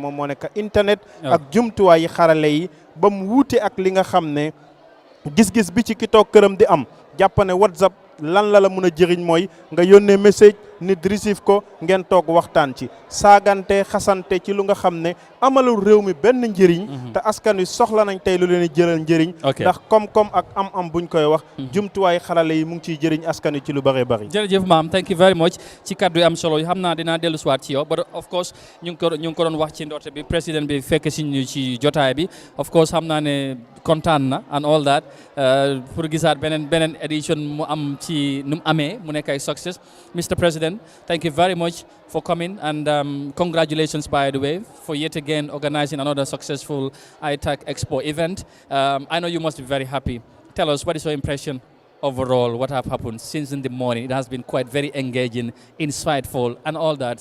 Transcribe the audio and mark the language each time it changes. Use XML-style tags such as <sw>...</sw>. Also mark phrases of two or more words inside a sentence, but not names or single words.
<wo>moom moo nekk internet ak jumtuwaay yi xarale yi ba mu wuute ak li nga xam ne gis-gis bi ci ki toog këram di am jàpp ne WhatsApp lan la mun a jëriñ mooy nga yónnee message nit receive ko ngeen toog waxtaan ci saagante xasante ci lu nga xam ne amalul réew mi benn njëriñ te askan wi soxla nañ tey lu leen di jëlal njëriñ ndax koom-koom ak am buñ koy wax jumtuwaay xarale yi mu ngi ciy jëriñ askan wi ci lu bëree bëri jërëjëf maam</wo> <en>thank you very much</en> <wo>ci kaddu yi am solo yi xam naa dinaa dellu siwaat ci yow</wo> <en>but of course</en> <wo>ñu ngi ko doon wax ci ndorte bi président bi fekk si ñu ci jotaay bi</wo> <en>of course</en> <wo>xam naa ne kontaan na</wo> <en>and all that</en> <wo>pour gisaat beneen édition mu am ci nu mu amee mu nekk ay success Mr.</wo> <en>President thank you very much for coming and congratulations by the way for yet again organizing another successful ITAC Expo event. I know you must be very happy. Tell us, what is your impression overall, what have happened since in the morning? It has been quite very engaging, insightful and all that.</en>